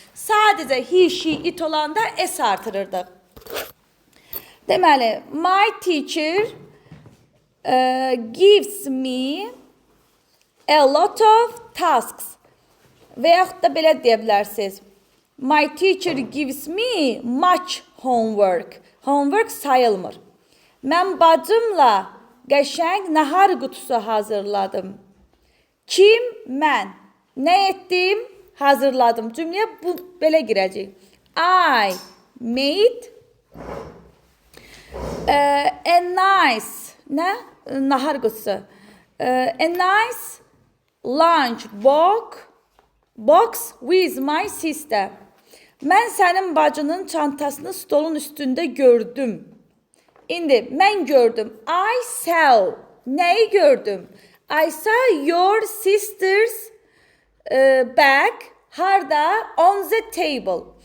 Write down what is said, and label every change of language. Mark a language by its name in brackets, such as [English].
[English] Sadəcə he, she, it [Azerbaijani] olanda s artırırdıq. Deməli, [English] my teacher gives me a lot of tasks. [Azerbaijani] Və yaxud da belə deyə bilərsiniz. [English] My teacher gives me much homework. [Azerbaijani] Homework sayılmır. Mən bacımla qəşəng nahar qutusu hazırladım. Kim? Mən. Nə etdim? Hazırladım. Cümləyə bu belə girəcək. [English] I made a nice, [Azerbaijani] nə? Nahar qutusu. [English] A nice lunch box with my sister. [Azerbaijani] Mən sənin bacının çantasını stolun üstündə gördüm. İndi mən gördüm. [English] I saw. [Azerbaijani] Nəyi gördüm? [English] I saw your sister's bag. [Azerbaijani] Harda? [English] On the table.